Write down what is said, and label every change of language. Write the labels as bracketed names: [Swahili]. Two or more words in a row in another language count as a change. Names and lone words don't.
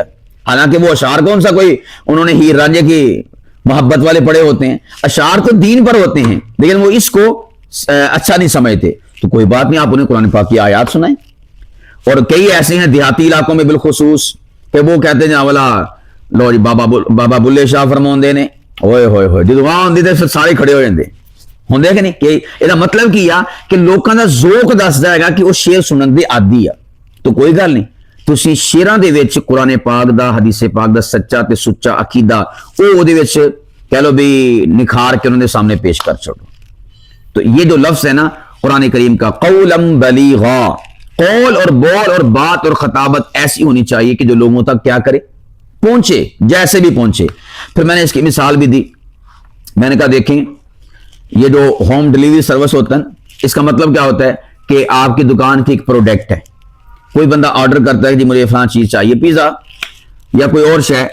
[Urdu] حالانکہ وہ اشعار کون سا کوئی انہوں نے ہیر رانجھے کی محبت والے پڑھے ہوتے ہیں، اشعار تو دین پر ہوتے ہیں لیکن وہ اس کو اچھا نہیں سمجھتے. تو کوئی بات نہیں، آپ انہیں قرآن پاک کی آیات سنائیں. اور کئی ایسے ہیں دیہاتی علاقوں میں بالخصوص کہ وہ کہتے ہیں [Punjabi] جاولا لو جی بابا بلے شاہ فرماندے نے ہوئے ہوئے ہوئے جدو وہاں ہوندی تے پھر سارے کھڑے ہو جاندے ہوندے کہ نہیں. [Urdu] کہ یہ مطلب کیا [Punjabi] کہ لوکاں دا ذوق دس جائے گا کہ وہ شعر سنن دے عادی آ. تو کوئی گل نہیں، تسی شعراں دے وچ قرآن پاک دا، حدیث پاک دا سچا تے سچا عقیدہ او دے وچ کہہ لو بھی نکھار کے انہوں نے سامنے پیش کر چھوڑو. [Urdu] تو یہ جو لفظ ہے نا قرآن کریم کا [Arabic] قولا بلیغا، [Urdu] قول اور بول اور بات اور خطابت ایسی ہونی چاہیے کہ جو لوگوں تک کیا کرے، پہنچے، جیسے بھی پہنچے. پھر میں نے اس کی مثال بھی دی. میں نے کہا دیکھیں یہ جو [English] home delivery service [Urdu] ہوتا ہے اس کا مطلب کیا ہوتا ہے کہ آپ کی دکان کی ایک پروڈکٹ ہے، کوئی بندہ آرڈر کرتا ہے جی مجھے فلاں چیز چاہیے، پیزا یا کوئی اور شے.